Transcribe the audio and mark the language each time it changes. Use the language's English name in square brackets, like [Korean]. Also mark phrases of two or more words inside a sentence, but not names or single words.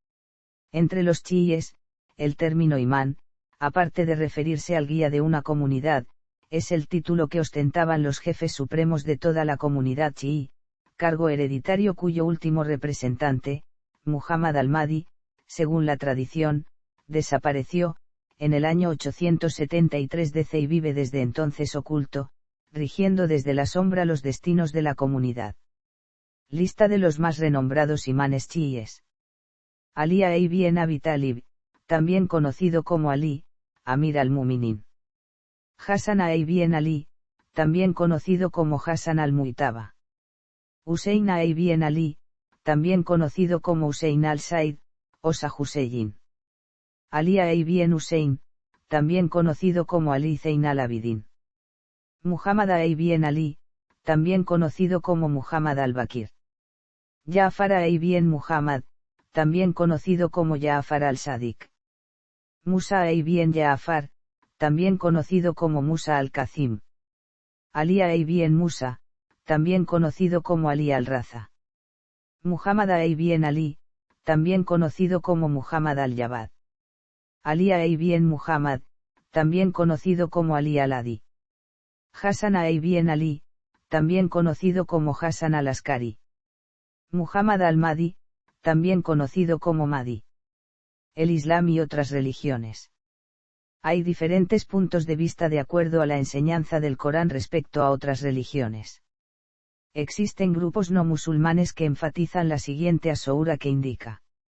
[Spanish] Entre los chiíes, el término imán, aparte de referirse al guía de una comunidad, es el título que ostentaban los jefes supremos de toda la comunidad chií, cargo hereditario cuyo último representante, Muhammad al-Mahdi, según la tradición, desapareció, en el año 873 DC y vive desde entonces oculto, rigiendo desde la sombra los destinos de la comunidad. Lista de los más renombrados imanes chiíes. Ali ibn Abi Talib, también conocido como Ali, Amir al-Muminin. Hassan ibn Ali, también conocido como Hassan al-Muitaba. Hussein ibn Ali, también conocido como Hussein al-Said, Osa Hussein. Ali ibn Hussein, también conocido como Ali Zein al-Abidin. Muhammad ibn Ali, también conocido como Muhammad al-Bakir. Ja'far ibn Muhammad, también conocido como Ja'far al-Sadiq. Musa ibn Ja'far, también conocido como Musa al-Kazim. Ali ibn Musa, también conocido como Ali al-Raza. Muhammad ibn Ali, también conocido como Muhammad al-Jawad. Ali ibn Muhammad, también conocido como Ali al-Hadi. Hassan ibn Ali, también conocido como Hassan al-Askari. Muhammad al-Mahdi, también conocido como Mahdi. El Islam y otras religiones. Hay diferentes puntos de vista de acuerdo a la enseñanza del Corán respecto a otras religiones. Existen grupos no musulmanes que enfatizan la siguiente asoura que indica.